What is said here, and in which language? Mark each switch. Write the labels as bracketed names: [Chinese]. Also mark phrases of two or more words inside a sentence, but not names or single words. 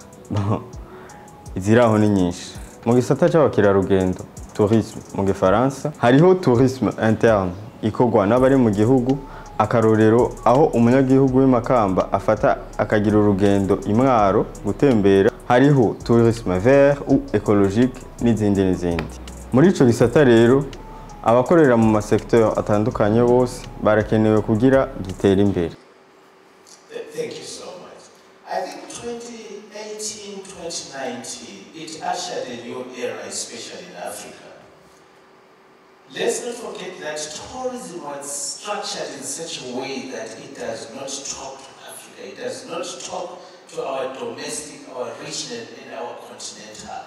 [Rundi] Iziraho ni nyinshi. Mu gisata c'abakirarugendo tourisme mu gifaransa hariho [French] tourisme interne [Rundi] ikorwa n'abari mu gihugu, akarorero aho umunyagihugu w'Imakamba afata akagira urugendo Imwaro gutembera. [French] Hariho tourisme vert ou écologique n'izindi. [Rundi] Muri ico gisata rero abakorera mu masecteur atandukanye bose barakenewe kugira gitera imbere. [English] Thank you so much. I think 2018-2019 it ushered a new era, especially in Africa. Let's not forget that tourism was structured in such a way that it does not talk to Africa, it does not talk to our domestic, our regional, and our continental.